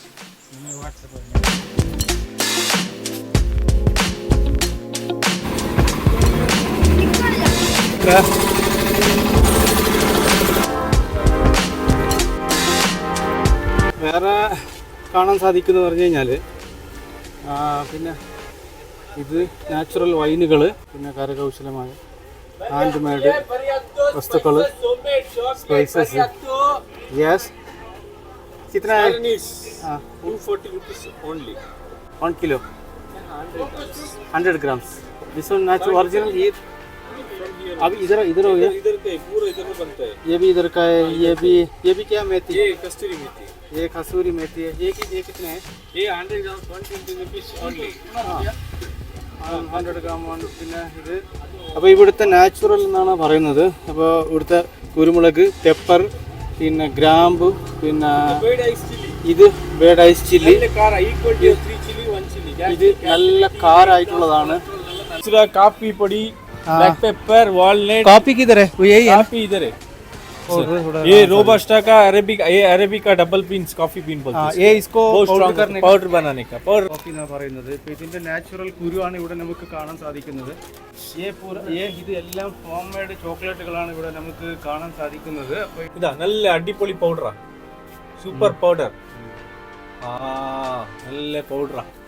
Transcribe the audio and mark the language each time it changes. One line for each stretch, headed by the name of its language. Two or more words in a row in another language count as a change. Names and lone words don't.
Malayalam: വേറെ കാണാൻ സാധിക്കുന്നു പറഞ്ഞു കഴിഞ്ഞാൽ പിന്നെ ഇത് നാച്ചുറൽ വൈനുകൾ, പിന്നെ കരകൗശലമായ
English: hand made
Malayalam: വസ്തുക്കൾ, സ്പൈസസ്.
Hindi: യെസ് कितना है?
English: 240 rupees only. 1 kilo 100 grams. This one natural original.
Hindi: ये अभी इधर हो गया. इधर का पूरा इधर में बनता है. ये भी इधर का है. ये भी क्या मेथी? ये कस्तूरी मेथी. ये कसूरी मेथी है. ये कितने है? ये
English: 100 grams 120 rupees only.
Malayalam: 100 gram ആണ്. പിന്നെ ഇത് അപ്പോൾ ഇവിടുത്തെ നാച്ചുറൽ എന്നാണ് പറയുന്നത്. അപ്പോൾ ഇവിടുത്തെ കുരുമുളക്, പെപ്പർ, പിന്നെ ഗ്രാമ്പു, പിന്നെ ഇത്
English: bird eye chilli.
Malayalam: ഇത് നല്ല കാറായിട്ടുള്ളതാണ്. കാപ്പി പൊടി,
English: black pepper, walnut.
Hindi: कॉफी किधर है? वो यही है. कॉफी इधर है. ये रोबस्टा का अरेबिक का
English: double beans coffee bean
Hindi: बोलते हैं. ये इसको पाउडर बनाने का पाउडर
Malayalam: कॉफी എന്നാ പറയുന്നത്. ഇപ്പോൾ ഇതിന്റെ നാച്ചുറൽ കുരുവാണ് ഇവിടെ നമുക്ക് കാണാൻ സാധിക്കുന്നത്. ഇത് എല്ലാം
English: home made
Malayalam: ചോക്ലേറ്റുകളാണ് ഇവിടെ നമുക്ക് കാണാൻ സാധിക്കുന്നത്. അപ്പോൾ ഇതാ നല്ല അടിപൊളി പൗഡറാ,
English: super powder.
Malayalam: നല്ല പൗഡറാ.